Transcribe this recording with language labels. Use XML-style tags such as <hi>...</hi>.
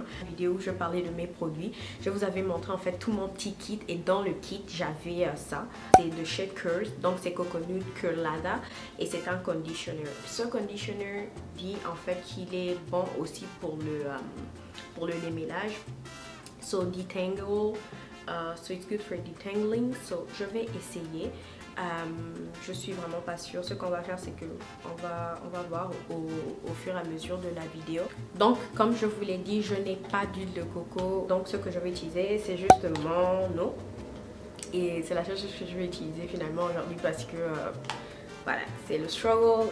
<fr>Dans la vidéo où je parlais de mes produits, je vous avais montré en fait tout mon petit kit et dans le kit j'avais ça. C'est de chez Curls, donc c'est Coconut Curlada et c'est un conditioner. Ce conditioner dit en fait qu'il est bon aussi pour le démêlage.</fr> <en>So detangle, so it's good for detangling.</en> <fr>So je vais essayer. Je suis vraiment pas sûre. Ce qu'on va faire, c'est que on va voir au fur et à mesure de la vidéo. Donc comme je vous l'ai dit, je n'ai pas d'huile de coco, donc ce que je vais utiliser c'est juste mon eau et c'est la seule chose que je vais utiliser finalement aujourd'hui parce que voilà, c'est le struggle.</fr>